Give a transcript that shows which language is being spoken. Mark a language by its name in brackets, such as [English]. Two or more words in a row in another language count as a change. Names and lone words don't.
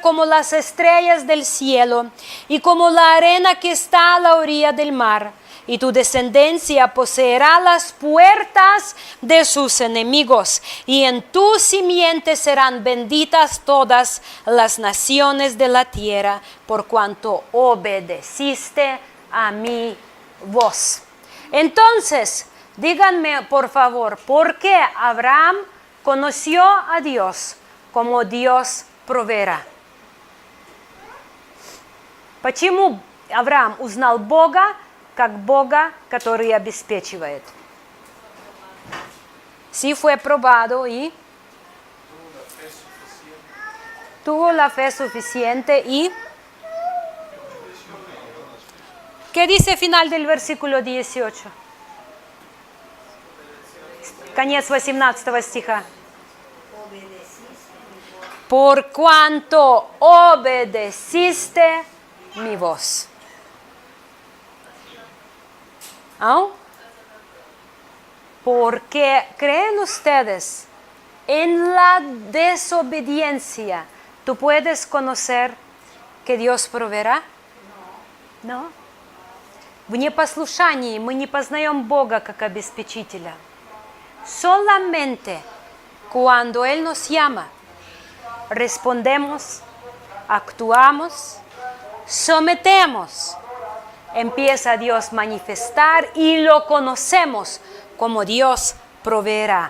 [Spanish] como las estrellas del cielo, y como la arena que está a la orilla del mar, y tu descendencia poseerá las puertas de sus enemigos, y en tu simiente serán benditas todas las naciones de la tierra, por cuanto obedeciste a mi voz. Entonces, díganme por favor, ¿por qué Abraham conoció a Dios como Dios proveerá? [Russian] Почему Авраам узнал Бога как Бога, который обеспечивает? [Spanish] Sí fue probado y tuvo la fe suficiente y ¿qué dice final del versículo 18? [Russian] Конец 18 стиха. [Spanish] Por cuanto obedeciste mi voz. ¿Ah? Porque creen ustedes en la desobediencia, ¿tú puedes conocer que Dios proveerá? No. [Russian] В непослушании мы не познаем Бога как обеспечителя. [Spanish] Solamente cuando Él nos llama, respondemos, actuamos, sometemos, empieza Dios a manifestar y lo conocemos como Dios proveerá.